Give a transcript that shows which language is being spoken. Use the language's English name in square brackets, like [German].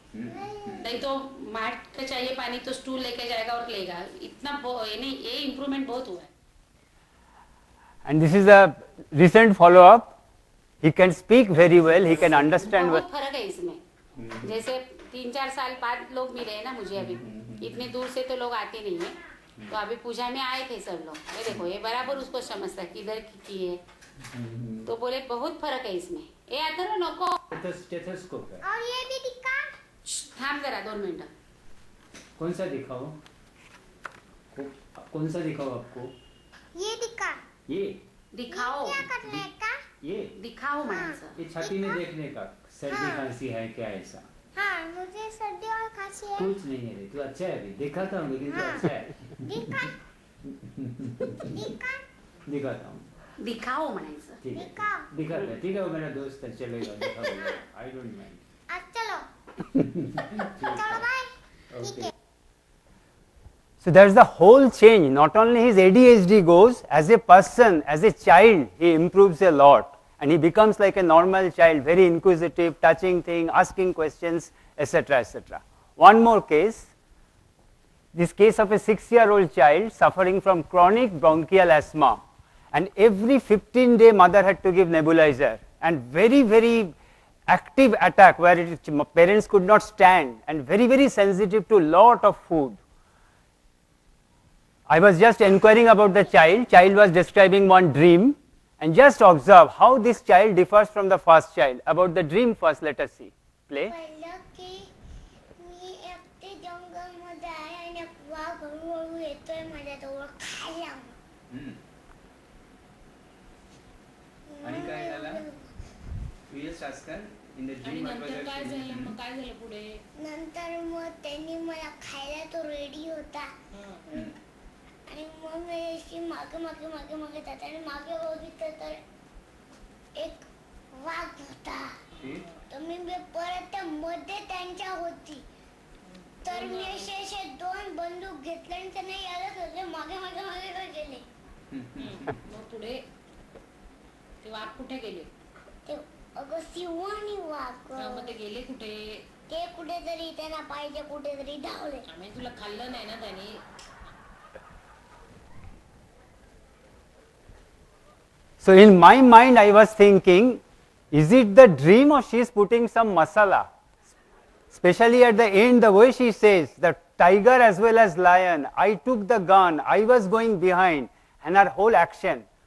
[Hindi] नहीं तो मार्ट का चाहिए पानी तो स्टूल लेके जाएगा और लेगा। इतना ये इम्प्रूवमेंट बहुत हुआ है। [English] And this is a recent follow up. He can speak very well, he can understand [Hindi] बहुत फर्क है इसमें। जैसे 3-4 साल बाद लोग मिले हैं ना मुझे, अभी इतने दूर से तो लोग आते नहीं है, तो अभी पूजा में आए थे सब लोग। ये देखो ये बराबर उसको समझता है किधर की है, तो बोले बहुत फर्क है इसमें। [Marathi] ये आता ना नको [Hindi] स्टेथोस्कोप है। और ये भी दिखा। [Marathi] थाम जरा 2 मिनट। [Hindi] कौन सा दिखाओ? कौन सा दिखाओ आपको? ये दिखा। ये दिखाओ, क्या करने का? ये दिखाओ [Marathi] म्हणायचं। [Hindi] ये छाती में देखने का सर्दी खांसी है क्या ऐसा? हाँ, मुझे सर्दी और खांसी है। कुछ नहीं है रे, तू अच्छा है अभी दिखाता हूँ, लेकिन तू अच्छा है। दिखा। दिखा। दिखाता हूँ। दिखाओ [Marathi] म्हणायचं। [Hindi] ठीक है दिखाओ। दिखाता है, ठीक है वो मेरा दोस्त है, चलेगा दिखाओ, [English] I don't mind. [Hindi] अब चलो। चलो बाय। ठीक है। [English] So there's the whole change. Not only his ADHD goes, as a person, as a child, he improves a lot, and he becomes like a normal child, very inquisitive, touching things, asking questions, etc., etc. One more case. This case of a 6-year-old child suffering from chronic bronchial asthma, and every 15-day mother had to give nebulizer, and very, very active attack where parents could not stand, and very, very sensitive to lot of food. I was just inquiring about the child. Child was describing one dream, and just observe how this child differs from the first child. About the dream first, let us see. Play. [Marathi] पहिलं की मी एकटे जंगलमध्ये आहे आणि एक वाघ हळूहळू येतोय माझ्याजवळ खायला. आणि काय झालं? [English] You just ask her in the dream what was your [Marathi] काय [English] feeling? [Marathi] झालं मग, काय झालं पुढे? नंतर मग त्यांनी मला खायला तो रेडी होता आणि मग मी अशी मागे मागे मागे मागे जात आणि मागे बघितलं तर एक वाघ होता. ठीक? तर मी परत त्या मध्ये त्यांच्या होती, तर मी असे 2 बंदूक घेतले आणि त्यांना यायला होते मागे मागे मागे गेले. मग पुढे ते वाघ कुठे गेले? ते अगं सिंह आणि वाघ मग ते गेले कुठे? ते कुठेतरी त्यांना पाहिजे कुठेतरी धावले. आम्ही तुला खाल्लं नाही ना त्याने? [English] So in my mind I was thinking, is it the dream or she is putting some masala? Especially at the end, the way she says, the tiger as well as lion, I took the gun, I was going behind, and her whole action.